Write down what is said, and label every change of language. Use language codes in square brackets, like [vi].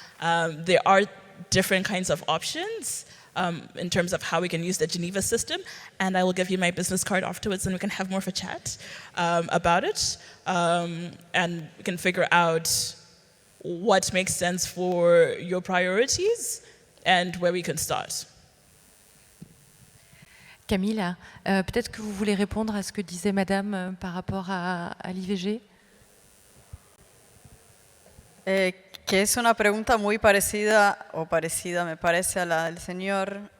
[en] There are different kinds of options in terms of how we can use the Geneva system, and I will give you my business card afterwards and we can have more of a chat about it, and we can figure out what makes sense for your priorities and where we can start. [fr] Camila, peut-être que vous voulez répondre à ce que disait Madame par rapport à l'IVG. [es] Que es una pregunta muy parecida me parece a la del señor.